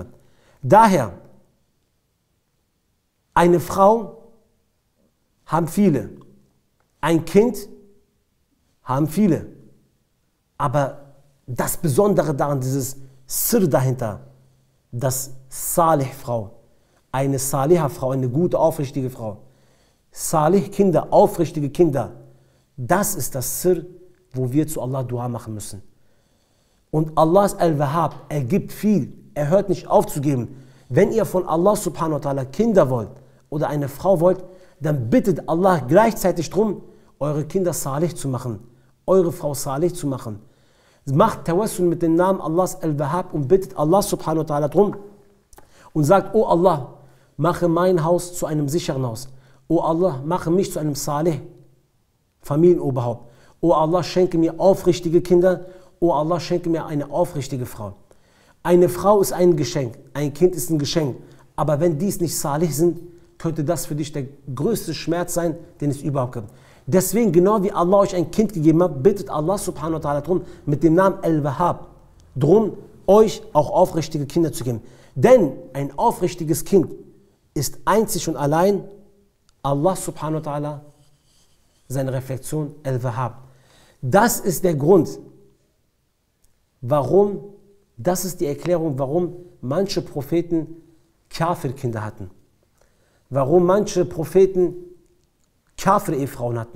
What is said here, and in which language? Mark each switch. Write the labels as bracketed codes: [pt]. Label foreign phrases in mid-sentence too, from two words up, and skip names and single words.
[de] Daher, eine Frau haben viele, ein Kind haben viele, aber das Besondere daran, dieses Sir dahinter, dass Salih-Frau, eine Salihah-Frau, eine gute, aufrichtige Frau, Salih-Kinder, aufrichtige Kinder, das ist das Sir, wo wir zu Allah Dua machen müssen. Und Allah ist Al-Wahhab, er gibt viel, er hört nicht auf zu geben. Wenn ihr von Allah [ar] subhanahu wa ta'ala [de] Kinder wollt oder eine Frau wollt, dann bittet Allah gleichzeitig darum, eure Kinder salih zu machen, eure Frau salih zu machen. Macht Tawassul mit dem Namen Allahs Al-Wahhab und bittet Allah [ar] subhanahu wa ta'ala [de] darum und sagt, oh Allah, mache mein Haus zu einem sicheren Haus. Oh Allah, mache mich zu einem salih Familienoberhaupt. Oh Allah, schenke mir aufrichtige Kinder. Oh Allah, schenke mir eine aufrichtige Frau. Eine Frau ist ein Geschenk, ein Kind ist ein Geschenk. Aber wenn dies nicht salih sind, könnte das für dich der größte Schmerz sein, den es überhaupt gibt. Deswegen, genau wie Allah euch ein Kind gegeben hat, bittet Allah [ar] subhanahu wa ta'ala [de] darum, mit dem Namen Al-Wahhab, drum, euch auch aufrichtige Kinder zu geben. Denn ein aufrichtiges Kind ist einzig und allein Allah [ar] subhanahu wa ta'ala, [de] seine Reflexion Al-Wahhab. Das ist der Grund, warum, das ist die Erklärung, warum manche Propheten Kafir-Kinder hatten. Warum manche Propheten Kafir-Ehefrauen hatten.